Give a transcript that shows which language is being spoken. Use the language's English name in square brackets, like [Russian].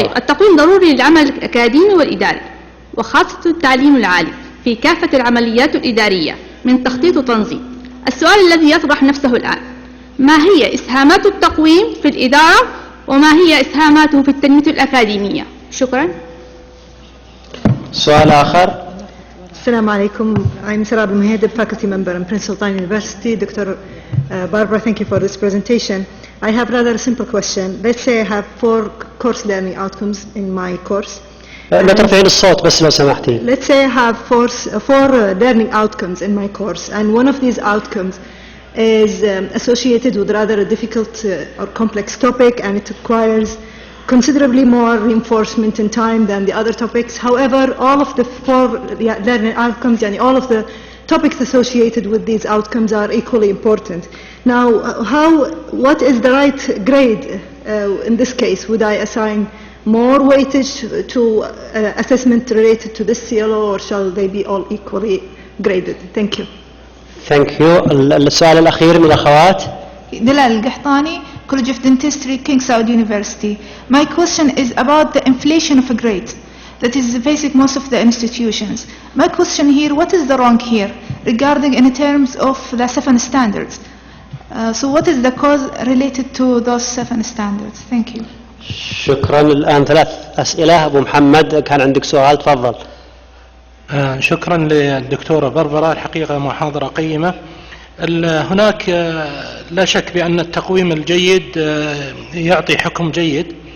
[Arabic] طيب، التقويم ضروري للعمل الأكاديمي والإداري وخاصة التعليم العالي في كافة العمليات الإدارية من تخطيط وتنظيم. السؤال الذي يطرح نفسه الآن: ما هي إسهامات التقويم في الإدارة وما هي إسهاماته في التنمية الأكاديمية؟ شكرا. سؤال آخر. Assalamu alaikum. [English] I'm Sarab al-Muhadib, faculty member in Prince Sultan University. Dr. Barbara, thank you for this presentation. I have rather a simple question. Let's say I have 4 course learning outcomes in my course. [Arabic] لا ترفعين الصوت بس لو سمحتي. [English] Let's say I have 4 learning outcomes in my course, and one of these outcomes is associated with rather a difficult or complex topic, and it requires considerably more reinforcement in time than the other topics. However, all of the 4 learning outcomes, all of the topics associated with these outcomes are equally important. Now, what is the right grade in this case? Would I assign more weightage to assessment related to this CLO, or shall they be all equally graded? Thank you. Thank you. [Arabic] السؤال الأخير من الأخوات. [English] دلال القحطاني, College of Dentistry, King Saud University. My question is about the inflation of grades that is facing most of the institutions. My question here: what is the wrong here regarding in terms of the 7 standards? So what is the cause related to those 7 standards? Thank you. [Arabic] شكرا. الآن 3 أسئلة. أبو محمد كان عندك سؤال، تفضل. شكرا للدكتورة باربرا، الحقيقة محاضرة قيمة. هناك لا شك بأن التقويم الجيد يعطي حكم جيد.